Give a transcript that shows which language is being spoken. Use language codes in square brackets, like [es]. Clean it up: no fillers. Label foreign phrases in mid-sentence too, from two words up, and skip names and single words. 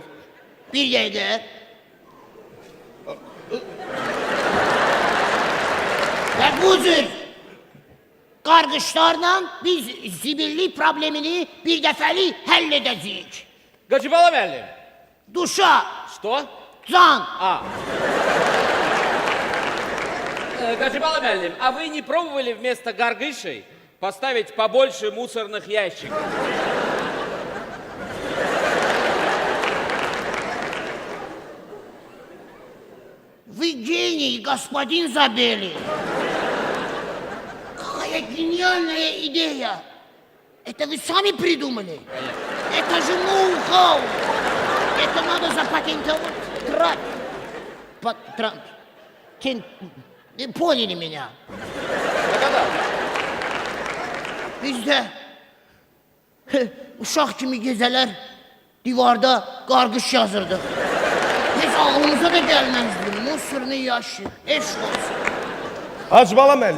[az] Bir dəqiqə. Və bu cür qarqışlarla biz zibillik problemini bir dəfəlik həll edəcəyik. Гачибала müəllim. Duşa, [ru] Что? [az] can, [ru] Гачибала müəllim, а вы не пробовали вместо горгышей поставить побольше мусорных ящиков? вы гений, господин Забели. Какая гениальная идея. Это вы сами придумали? Это же ноу-хау. Это надо запатентовать. Поняли меня? [az] Bizdə uşaq kimi gecələr divarda qarqış yazırdıq. Heç ağlımıza da gəlməzdi. Musurnu yaşı, eşq olsun. Hacıbala müəllim,